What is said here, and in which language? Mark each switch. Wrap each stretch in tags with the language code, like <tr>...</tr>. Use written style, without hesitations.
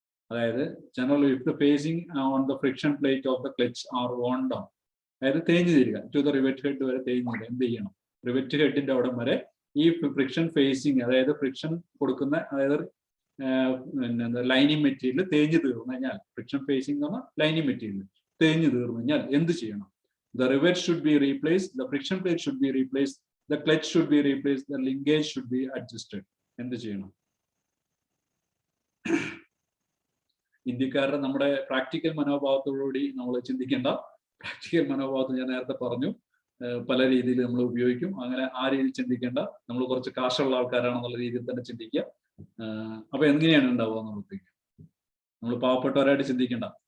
<en>അതായത് general if the facing on the friction plate of the clutch are worn down,</en> <ml>അതായത് തേഞ്ഞു തീരുക.</ml> <en>to the rivet head</en> <ml>വരെ തേഞ്ഞു തീരുക. എന്ത് ചെയ്യണം? റിവെറ്റ് ഹെഡിന്റെ അവിടം വരെ ഈ ഫ്രിക്ഷൻ ഫേസിങ്, അതായത് ഫ്രിക്ഷൻ കൊടുക്കുന്ന, അതായത് ലൈനിങ് മെറ്റീരിയൽ തേഞ്ഞു തീർന്നു കഴിഞ്ഞാൽ, ഫ്രിക്ഷൻ ഫേസിംഗ് എന്ന് പറഞ്ഞാൽ ലൈനിങ് മെറ്റീരിയൽ തേഞ്ഞു തീർന്നു കഴിഞ്ഞാൽ എന്ത് ചെയ്യണം?</ml> <en>The rivet should be replaced, the friction plate should be replaced, the clutch should be replaced, the linkage should be adjusted.</en> <ml>എന്ത് ചെയ്യണം? ഇന്ത്യക്കാരുടെ നമ്മുടെ പ്രാക്ടിക്കൽ മനോഭാവത്തോടുകൂടി നമ്മൾ ചിന്തിക്കേണ്ട. പ്രാക്ടിക്കൽ മനോഭാവത്തിൽ ഞാൻ നേരത്തെ പറഞ്ഞു പല രീതിയിൽ നമ്മൾ ഉപയോഗിക്കും. അങ്ങനെ ആ രീതിയിൽ ചിന്തിക്കേണ്ട. നമ്മൾ കുറച്ച് കാശുള്ള ആൾക്കാരാണെന്നുള്ള രീതിയിൽ തന്നെ ചിന്തിക്കുക. അപ്പൊ എങ്ങനെയാണ് ഉണ്ടാവുക എന്നുള്ളത് നമ്മൾ പാവപ്പെട്ടവരായിട്ട് ചിന്തിക്കേണ്ട.</ml>